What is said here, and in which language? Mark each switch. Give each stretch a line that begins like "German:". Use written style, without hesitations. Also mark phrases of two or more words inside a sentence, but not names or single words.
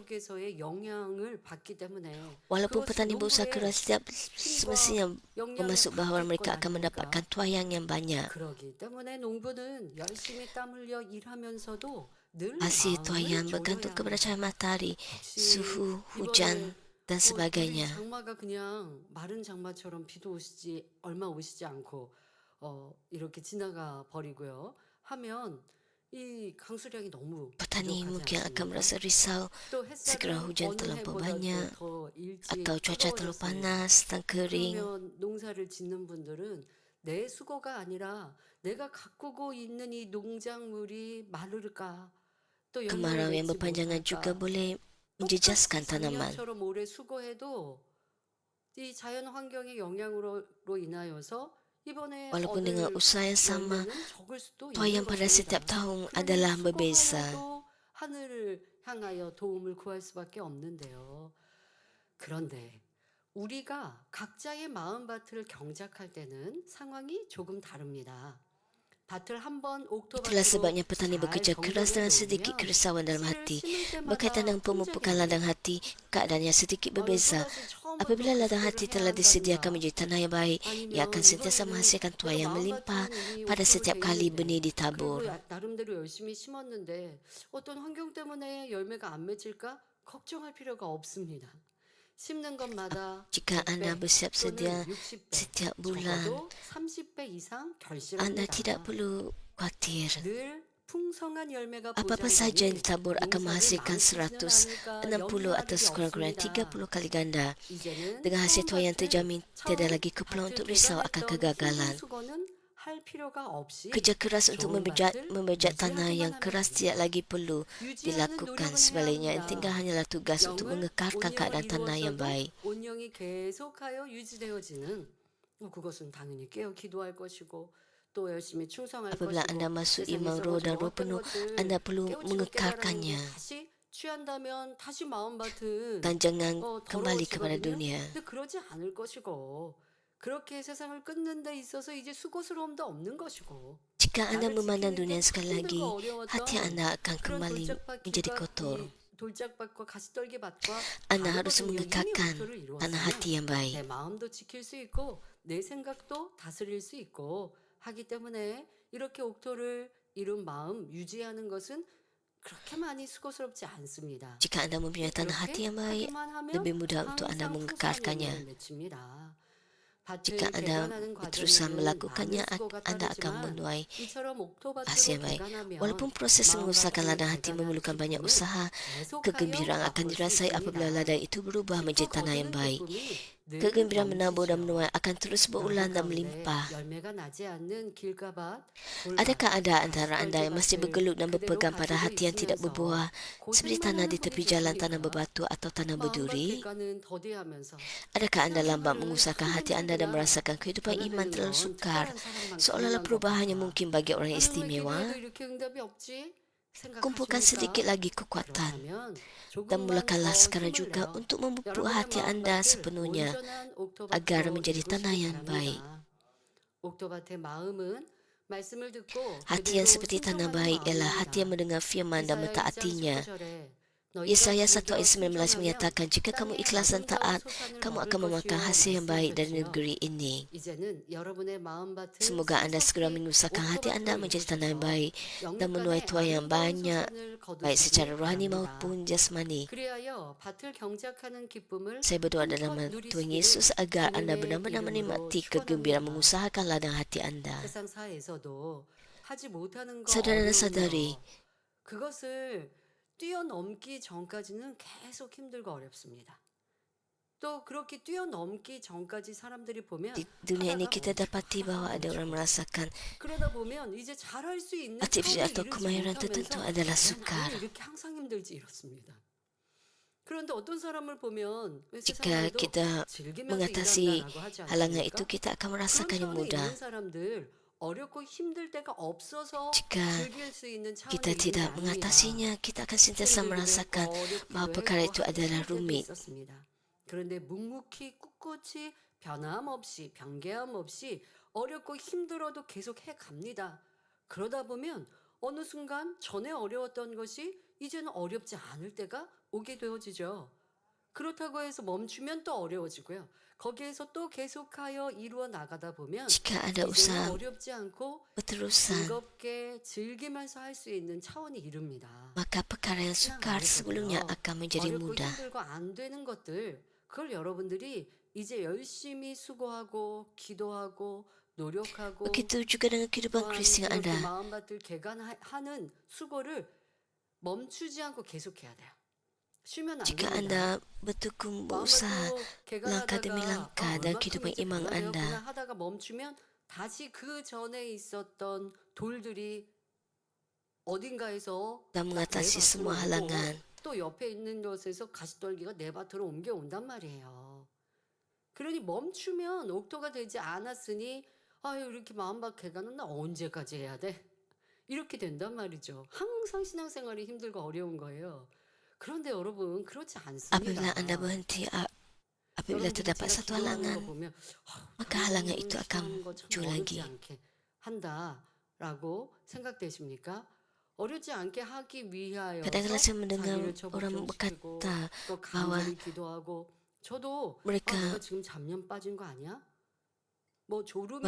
Malay: Walaupun petani berusaha keras, setiap semestinya bermaksud bahawa mereka akan mendapatkan tuaian yang banyak. Hasil tuaian bergantung kepada cahaya matahari, suhu, hujan dan sebagainya.
Korean: 장마가 그냥 마른 장마처럼 비도 오시지 얼마 오시지 않고 이렇게 지나가 버리고요. 하면 이 강수량이 너무
Malay: Petani mungkin akan merasa risau segera hujan terlampau banyak atau cuaca terlalu panas dan kering.
Korean: 농사를 짓는 분들은 내 수고가 아니라 내가 가꾸고 있는 이 농작물이 마를까 또
Malay: Kemarau yang berpanjangan juga boleh menjejaskan tanaman.
Korean: 작년처럼 오래 수고해도 이 자연 환경의 영향으로 인하여서 이번에
Malay: Walaupun dengan usaha yang sama, tuaian pada setiap tahun adalah berbeza.
Korean: 하늘을 향하여 도움을 구할 수밖에 없는데요. 그런데 우리가 각자의 마음밭을 경작할 때는 상황이 조금 다릅니다.
Malay: Itulah sebabnya petani bekerja keras dengan sedikit kerisauan dalam hati. Berkaitan dengan pemupukan ladang hati, keadaannya sedikit berbeza. Apabila ladang hati telah disediakan menjadi tanah yang baik, ia akan sentiasa menghasilkan tuai yang melimpah pada setiap kali benih ditabur.
Korean: 나름대로 열심히 심었는데 어떤 환경 때문에 열매가 안 맺을까 걱정할 필요가 없습니다.
Malay: Jika anda bersiap sedia setiap bulan, anda tidak perlu khawatir. Apa-apa saja yang ditabur akan menghasilkan 160 atau sekurang-kurangnya 30 kali ganda. Dengan hasil tuai yang terjamin, tiada lagi keperluan untuk risau akan kegagalan.
Korean: 할 필요가 없이
Malay: Kerja keras untuk
Korean: 좋은 밭을
Malay: membajak tanah yang
Korean: 유지하기만
Malay: keras
Korean: 하면
Malay: tidak
Korean: 됩니다.
Malay: lagi perlu
Korean: 유지하는
Malay: dilakukan.
Korean: 노력은 해야
Malay: Sebaliknya, yang
Korean: 합니다.
Malay: tinggal hanyalah tugas untuk
Korean: 영을
Malay: mengekalkan
Korean: 온영을
Malay: keadaan tanah yang
Korean: 이루었어도
Malay: baik.
Korean: 온영이 계속하여 유지되어지는 그것은 당연히 깨어 기도할 것이고 또 열심히 충성할
Malay: Apabila
Korean: 것이고
Malay: anda masuk
Korean: 세상에
Malay: iman roh
Korean: 썩어진
Malay: dan roh
Korean: 어떤
Malay: penuh,
Korean: 것을
Malay: anda perlu
Korean: 깨우치고 깨달아내고
Malay: mengekalkannya
Korean: 다시 취한다면 다시 마음밭은
Malay: dan jangan kembali kepada
Korean: 더러워지거든요.
Malay: dunia.
Korean: 근데 그러지 않을 것이고 그렇게 세상을 끊는 데 있어서 이제 수고스러움도 없는 것이고
Malay: Jika anda
Korean: 나를
Malay: memandang
Korean: 지키는
Malay: dunia
Korean: 게
Malay: sekali lagi,
Korean: 힘들고
Malay: hati
Korean: 어려웠던
Malay: anda akan
Korean: 그런
Malay: kembali
Korean: 돌짝밭
Malay: menjadi
Korean: 길과
Malay: kotor.
Korean: 이 돌짝밭과 가시떨기밭과
Malay: Anda harus
Korean: 다르거든요. 이미
Malay: mengekalkan
Korean: 목표를
Malay: tanah
Korean: 이루었으면
Malay: hati yang baik.
Korean: 내 마음도 지킬 수 있고 내 생각도 다스릴 수 있고 하기 때문에 이렇게 옥토를 이룬 마음 유지하는 것은 그렇게 많이 수고스럽지 않습니다.
Malay: Jika anda mempunyai tanah hati
Korean: 그렇게
Malay: yang baik,
Korean: 하기만 하면
Malay: lebih mudah untuk anda
Korean: 항상 풍성한
Malay: mengekalkannya.
Korean: 열매를 맺습니다.
Malay: Jika
Korean: 밭을
Malay: anda
Korean: 개간하는
Malay: berusaha
Korean: 과정에는
Malay: melakukannya,
Korean: 많은 수고가
Malay: anda akan
Korean: 따르지만
Malay: menuai
Korean: 이처럼 옥토밭으로
Malay: hasil yang baik.
Korean: 개간하면
Malay: Walaupun proses mengusahakan ladang hati
Korean: 개간한
Malay: memerlukan banyak
Korean: 기쁨을
Malay: usaha,
Korean: 계속하여
Malay: kegembiraan akan
Korean: 맛볼 수
Malay: dirasai apabila
Korean: 있습니다.
Malay: ladang itu berubah menjadi
Korean: 깊어
Malay: tanah yang
Korean: 거두는
Malay: baik.
Korean: 기쁨이 늘
Malay: Kegembiraan menabur dan
Korean: 넘치죠.
Malay: menuai akan terus
Korean: 여러분
Malay: berulang dan
Korean: 가운데
Malay: melimpah.
Korean: 열매가 나지 않는 길가밭,
Malay: Adakah
Korean: 돌밭,
Malay: ada antara anda yang masih
Korean: 가시떨기밭을
Malay: bergelut dan
Korean: 그대로
Malay: berpegang pada
Korean: 가지고
Malay: hati yang tidak
Korean: 있으면서
Malay: berbuah, seperti tanah di
Korean: 고생만
Malay: tepi
Korean: 하고
Malay: jalan tanah
Korean: 계십니까?
Malay: berbatu atau tanah
Korean: 마음밭
Malay: berduri?
Korean: 객관은 더디하면서
Malay: Adakah anda lambat
Korean: 신앙생활을
Malay: mengusahakan
Korean: 큰
Malay: hati anda dan
Korean: 문제구나
Malay: merasakan kehidupan iman
Korean: 변화되는
Malay: terlalu
Korean: 건
Malay: sukar,
Korean: 특별한 사람만
Malay: seolah-olah
Korean: 가능한 것
Malay: perubahan hanya
Korean: 같다.
Malay: mungkin bagi orang
Korean: 나는 왜
Malay: istimewa?
Korean: 기도해도 이렇게 응답이 없지?
Malay: Kumpulkan sedikit
Korean: 생각하십니까?
Malay: lagi kekuatan
Korean: 그렇다면
Malay: dan
Korean: 조금만
Malay: mulakanlah
Korean: 더
Malay: sekarang
Korean: 힘을
Malay: juga
Korean: 내어
Malay: untuk memupuk
Korean: 여러분의
Malay: hati anda
Korean: 마음밭을
Malay: sepenuhnya
Korean: 온전한
Malay: agar
Korean: 옥토밭으로
Malay: menjadi tanah
Korean: 이루시기
Malay: yang baik.
Korean: 바랍니다. 옥토밭의 마음은 말씀을 듣고
Malay: Hati yang
Korean: 그대로
Malay: seperti tanah
Korean: 순종하는
Malay: baik ialah hati yang
Korean: 마음입니다.
Malay: mendengar firman dan
Korean: 이사야 1장
Malay: mentaatinya.
Korean: 19절에 너희가
Malay: Yesaya 1
Korean: 들으며
Malay: ayat 19
Korean: 순종하면
Malay: menyatakan, jika kamu
Korean: 땅의
Malay: ikhlas dan
Korean: 아름다운
Malay: taat,
Korean: 소산을
Malay: kamu
Korean: 먹을
Malay: akan memakan
Korean: 것이요
Malay: hasil yang baik dari
Korean: 말씀하셨지요.
Malay: negeri ini.
Korean: 이제는 여러분의 마음밭을
Malay: Semoga anda segera
Korean: 신속히
Malay: mengusahakan hati anda
Korean: 옥토밭으로
Malay: menjadi tanah yang
Korean: 이루셔서
Malay: baik dan menuai
Korean: 영육간의
Malay: tuai yang
Korean: 아름다운
Malay: banyak,
Korean: 소산을
Malay: baik secara
Korean: 거두시기
Malay: rohani
Korean: 바랍니다.
Malay: maupun jasmani.
Korean: 그리하여 밭을 경작하는 기쁨을
Malay: Saya berdoa
Korean: 힘껏
Malay: dalam nama Tuhan
Korean: 누리시기를
Malay: Yesus agar anda
Korean: 주님의
Malay: benar-benar
Korean: 이름으로
Malay: menikmati kegembiraan
Korean: 축원합니다.
Malay: mengusahakan ladang hati anda.
Korean: 세상사에서도 하지 못하는 거
Malay: Saudara dan
Korean: 어려운
Malay: saudari,
Korean: 거 그것을 뛰어넘기 전까지는 계속 힘들고 어렵습니다. 또 그렇게 뛰어넘기 전까지 사람들이 보면
Malay: di dunia ini
Korean: 하다가
Malay: kita dapati bahwa ada orang merasakan
Korean: 그러다 보면 이제 잘할 수 있는
Malay: aktivitas
Korean: 차원에
Malay: atau
Korean: 이르지
Malay: kemahiran tertentu
Korean: 못하면서
Malay: adalah
Korean: 야,
Malay: sukar.
Korean: 나는 이렇게 항상 힘들지 이렇습니다. 그런데 어떤 사람을 보면 왜
Malay: Jika
Korean: 세상에도
Malay: kita
Korean: 즐기면서
Malay: mengatasi
Korean: 일한다라고 하지
Malay: halangan itu,
Korean: 않습니까?
Malay: kita akan
Korean: 그런
Malay: merasakannya
Korean: 차원에
Malay: mudah.
Korean: 있는 사람들 어렵고 힘들 때가 없어서
Malay: Jika
Korean: 즐길 수 있는 차원에
Malay: kita
Korean: 있는 게
Malay: tidak
Korean: 아닙니다.
Malay: mengatasinya, kita akan sentiasa merasakan bahwa perkara itu adalah rumit.
Korean: 그런데 묵묵히 꿋꿋이 변함없이 변개함 없이 어렵고 힘들어도 계속 해갑니다. 그러다 보면 어느 순간 전에 어려웠던 것이 이제는 어렵지 않을 때가 오게 되어지죠. 그렇다고 해서 멈추면 또 어려워지고요. 거기에서 또 계속하여 이루어 나가다 보면
Malay: Jika ada
Korean: 이제는
Malay: usaha
Korean: 어렵지 않고
Malay: berterusan,
Korean: 즐겁게 즐기면서 할 수 있는 차원이 이릅니다.
Malay: maka perkara yang
Korean: 신앙
Malay: sukar sebelumnya
Korean: 안에서도요.
Malay: akan menjadi
Korean: 어렵고
Malay: mudah.
Korean: 힘들고 안 되는 것들 그걸 여러분들이 이제 열심히 수고하고 기도하고 노력하고
Malay: Begitu juga dengan kehidupan
Korean: 또한
Malay: Kristian
Korean: 이렇게
Malay: Anda.
Korean: 마음밭을 개간하는 수고를 멈추지 않고 계속해야 돼요. 쉬면 안
Malay: Jika
Korean: 됩니다.
Malay: Anda bertekun berusaha
Korean: 마음밭도
Malay: langkah demi
Korean: 개간하다가
Malay: langkah dalam kehidupan
Korean: 얼마큼 이제
Malay: iman
Korean: 변화되었구나
Malay: Anda,
Korean: 하다가 멈추면 다시 그 전에 있었던 돌들이 어딘가에서
Malay: dan
Korean: 내
Malay: mengatasi
Korean: 밭으로
Malay: semua
Korean: 오고
Malay: halangan.
Korean: 또 옆에 있는 곳에서 가시떨기가 내 밭으로 옮겨온단 말이에요. 그러니 멈추면 옥토가 되지 않았으니 아유 이렇게 마음밭 개간은 나 언제까지 해야 돼? 이렇게 된단 말이죠. 항상 신앙생활이 힘들고 어려운 거예요. 그런데 여러분 그렇지 않습니다.
Malay: Apabila Anda berhenti, apabila
Korean: 여러분들이
Malay: terdapat
Korean: 제가
Malay: satu
Korean: 기도하는 거
Malay: halangan,
Korean: 보면
Malay: maka halangan itu akan
Korean: 신앙하는 거참
Malay: muncul
Korean: 어렵지
Malay: lagi.
Korean: 않게 한다라고 생각되십니까? 어렵지 않게 하기 위하여서
Malay: Kadang-kadang saya mendengar
Korean: 자기를
Malay: orang
Korean: 처복시키고
Malay: berkata
Korean: 또
Malay: bahwa
Korean: 간절히 기도하고 저도
Malay: mereka
Korean: 내가 지금 잡념 빠진 거 아니야? 뭐 졸음이